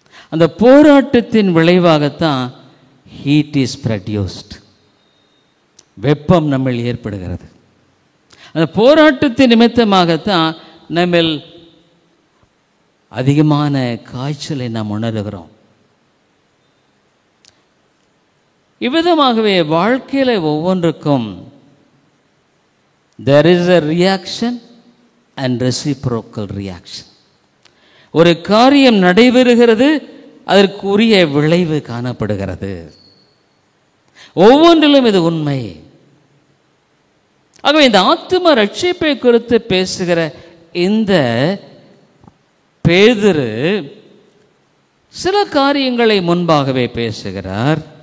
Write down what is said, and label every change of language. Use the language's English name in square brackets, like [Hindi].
[Tamil] அந்த போராட்டத்தின் விளைவாகத்தான் [English] heat is produced, [Tamil] வெப்பம் நம்மில் ஏற்படுகிறது. அந்த போராட்டத்தின் நிமித்தமாகத்தான் நம்மில் அதிகமான காய்ச்சலை நாம் உணர்கிறோம். இவ்விதமாகவே வாழ்க்கையில் ஒவ்வொன்றுக்கும் [English] there is a reaction and reciprocal reaction. [Tamil] ஒரு காரியம் நடைபெறுகிறது, அதற்குரிய விளைவு காணப்படுகிறது. ஒவ்வொன்றிலும் இது உண்மை. ஆகவே இந்த ஆத்தும ரட்சிப்பை குறித்து பேசுகிற இந்த பேதுரு சில காரியங்களை முன்பாகவே பேசுகிறார்.